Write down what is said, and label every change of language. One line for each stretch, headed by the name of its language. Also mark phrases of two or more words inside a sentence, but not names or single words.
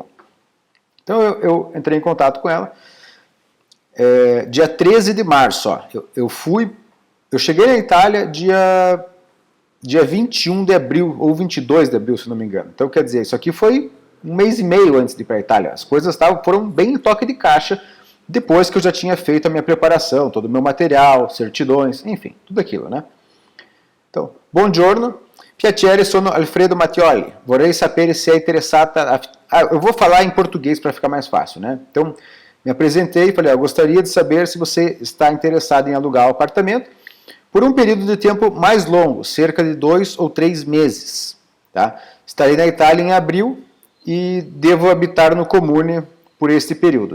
Portuguese: Então, eu entrei em contato com ela. Dia 13 de março, ó, eu cheguei na Itália dia 21 de abril, ou 22 de abril, se não me engano. Então, quer dizer, isso aqui foi um mês e meio antes de ir para a Itália. As coisas foram bem em toque de caixa, depois que eu já tinha feito a minha preparação, todo o meu material, certidões, enfim, tudo aquilo, né? Então,
Italian: buongiorno, Piacere, sono Alfredo Mattioli. Vorrei sapere se é interessata...
Portuguese: eu vou falar em português para ficar mais fácil, né? Então, me apresentei e falei, eu gostaria de saber se você está interessado em alugar o apartamento por um período de tempo mais longo, cerca de 2 ou 3 meses. Tá? Estarei na Itália em abril e devo habitar no comune por este período.